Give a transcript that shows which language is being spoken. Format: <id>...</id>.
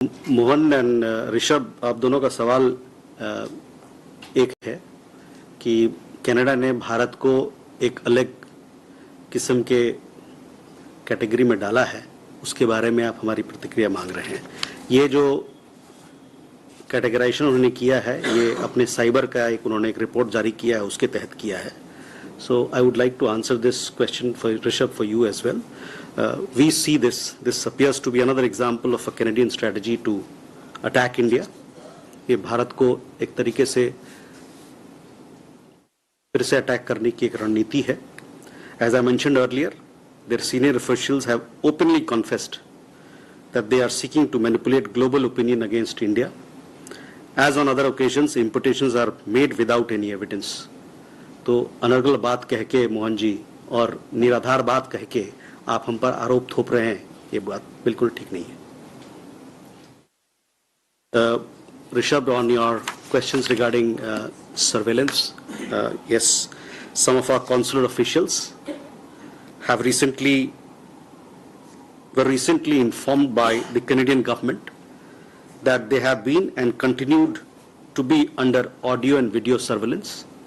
<hi>Mohan and Rishabh, आप दोनों का सवाल एक है कि कनाडा ने भारत को एक अलग किस्म के कैटेगरी में डाला है, उसके बारे में आप हमारी प्रतिक्रिया मांग रहे हैं। ये जो कैटेगराइजेशन उन्होंने किया है, ये अपने साइबर का उन्होंने एक रिपोर्ट जारी किया है, उसके तहत किया है।</hi> <en>So I would like to answer this question for Rishabh, for you as well. We see this appears to be another example of a Canadian strategy to attack India.</en> <hi>ये भारत को एक तरीके से फिर से अटैक करने की एक रणनीति है.</hi> <en>As I mentioned earlier, their senior officials have openly confessed that they are seeking to manipulate global opinion against India. As on other occasions, importations are made without any evidence.</en> <hi>तो अनर्गल बात कह के मोहन जी और निराधार बात कह के आप हम पर आरोप थोप रहे हैं, ये बात बिल्कुल ठीक नहीं है.</hi> <en>Rishabh, on your questions regarding surveillance, yes, some of our consular officials have were recently informed by the Canadian government that they have been and continued to be under audio and video surveillance.</en>